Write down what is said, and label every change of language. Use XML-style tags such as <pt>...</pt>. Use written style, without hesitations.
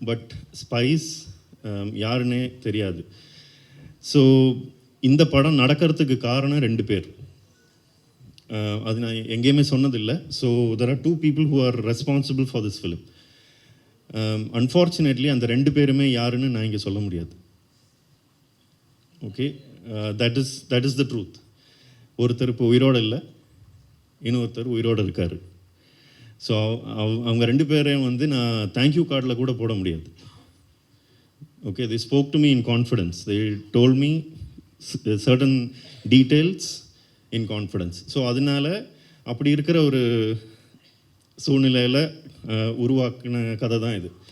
<ta>But spice யாருன்னே தெரியாது. So இந்த படம் நடக்கிறதுக்கு காரணம் 2 பேர். அது நான் எங்கேயுமே சொன்னதில்லை.</ta> <en>So there are 2 people who are responsible for this film.</en> <ta>Unfortunately அந்த 2 பேருமே யாருன்னு நான் இங்கே சொல்ல முடியாது. Okay,</ta> <en>That is the truth.</en> <ta>ஒருத்தர் இப்போ உயிரோடு இல்லை, இன்னொருத்தர் உயிரோடு இருக்கார். ஸோ அவங்க 2 பேரையும் நான் தேங்க்யூ கார்டில் கூட போட முடியாது.</ta> <en>Okay, they spoke to me in confidence. They told me certain details in confidence.</en> <ta>So அதனால் அப்படி இருக்கிற ஒரு சூழ்நிலையில் உருவாக்கின கதை தான் இது.</ta>